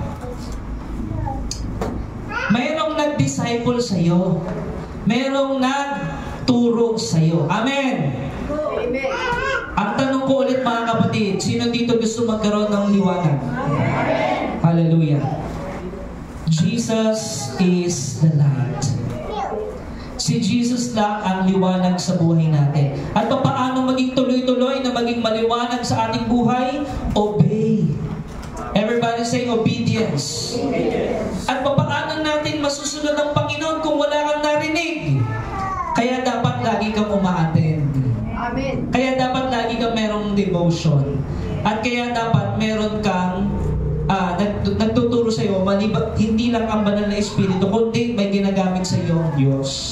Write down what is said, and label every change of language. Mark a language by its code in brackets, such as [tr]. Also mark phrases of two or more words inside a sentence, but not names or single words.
[tl] Mayroong nag-disciple sa'yo. Mayroong nagturo sa'yo. Amen. Amen. Ang tanong ko ulit mga kapatid, sino dito gusto magkaroon ng liwanag? Amen. [en] Hallelujah. Jesus is the light. [tl] Si Jesus lang ang liwanag sa buhay natin. At paano maging tuloy-tuloy na maging maliwanag sa ating buhay? [en] Obey. Everybody say obedience. [tl] At paano natin masusunod ang Panginoon kung wala kang narinig? Kaya dapat lagi kang umaattend. Amen. Kaya dapat lagi kang merong devotion. At kaya dapat meron kang nagtuturo sa iyo, hindi lang ang banal na Espiritu, kundi may ginagamit sa iyo ang Diyos.